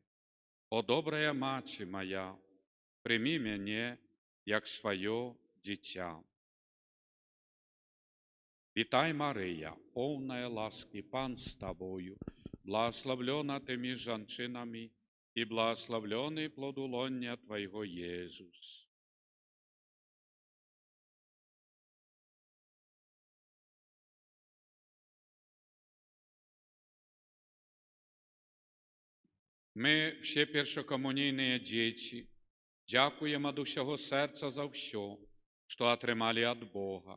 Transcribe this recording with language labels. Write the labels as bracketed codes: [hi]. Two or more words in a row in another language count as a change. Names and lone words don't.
[be] О добрая Маці моя, прымі мяне, як сваё дзіця. Вітай, Марыя, поўная ласкі, Пан з табою, благословлена ты між жанчынамі, і благословлений плод улоння Твайго, Єзус. [uk] Ми, всі першокомунійні діти, дякуємо від усього серця за все, що отримали від Бога.